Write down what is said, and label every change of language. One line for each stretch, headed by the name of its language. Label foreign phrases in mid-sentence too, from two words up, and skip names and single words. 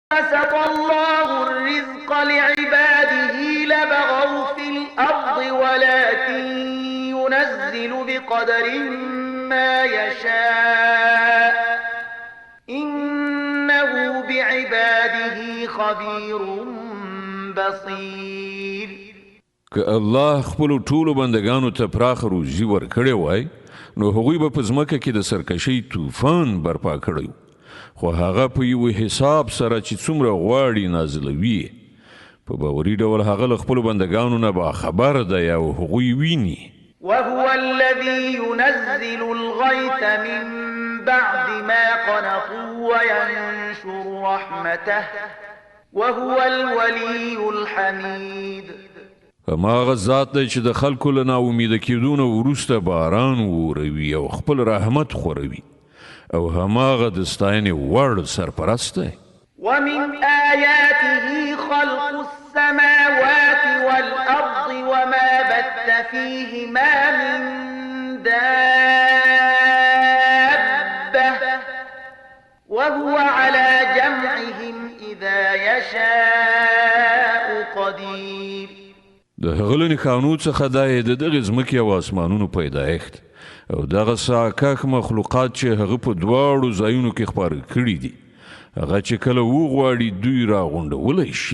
Arabic: بسط الله الرزق لعباده لبغوا في الأرض ولكن ينزل بقدر ما يشاء إنه بعباده خبير بصير.
Pashto: که الله خپل ټولو بندگانو ته پراخ روزي ورکړی وای نو هغوی به په ځمکه کې د سرکشۍ طوفان برپا کړی خو هغه په یو حساب سره چې څومره غواړي نازلوي په باوري ډول هغه له خپلو بندگانو نه باخبر دی او هغوی ویني.
Arabic: وهو الذي ينزل الغيث من بعد ما قنطوا وينشر رحمته وهو الولي الحميد.
Pashto: هماغه ذات دی چې د خلکو له ناامیده کېدو نه وروسته باران وروي او خپل رحمت خوروي او هماغه د ستاینې وړ سرپرست دی.
Arabic: ومن آياته خلق السماوات والأرض وما بث فيهما من دابة وهو على جمعهم إذا يشاء قدير.
Pashto: د هغه له نښانو څخه دا د دغه ځمکې او اسمانونو پیدایښت او دغه ساکاک مخلوقات چې هغه په دواړو ځایونو کې خپاره کړي دي هغه چې کله وغواړي دوی راغونډولی شي.